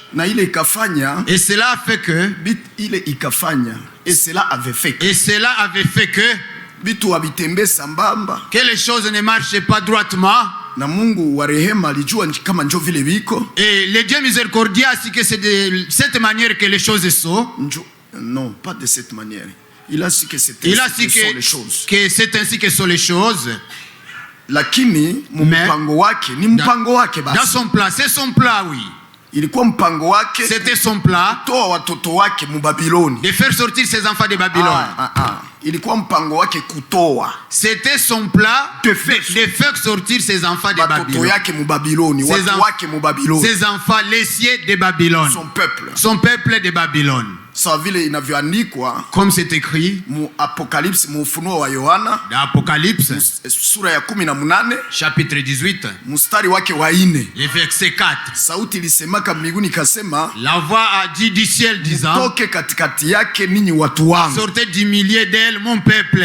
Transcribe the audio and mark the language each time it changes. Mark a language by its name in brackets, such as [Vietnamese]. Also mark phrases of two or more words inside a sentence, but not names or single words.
[French] Et cela a fait que cela avait fait que les choses ne marchaient pas droitement. Et le Dieu miséricordieux a dit que c'est de cette manière que les choses sont. Non, pas de cette manière. Il a dit que c'est ainsi que sont les choses. [Swahili] Lakini mpango wake ni mpango wake basi. [French] Dans son plan, c'est son plan, oui. [Swahili] Ilikuwa mpango wake. [French] C'était son plan. [Swahili] Toa watoto wake mu Babiloni. [French] De faire sortir ses enfants de Babylone. [Swahili] Ilikuwa mpango wake kutoa. [French] C'était son plan de faire sortir ses enfants de Babylone. [Swahili] Watoto yake mu Babiloni, watu wake mu Babiloni. [French] Ses enfants laissés de Babylone. Son peuple de Babylone. Comme c'est écrit dans Apocalypse chapitre 18 le verset 4, la voix a dit du ciel disant, sortez du milieu d'elle mon peuple.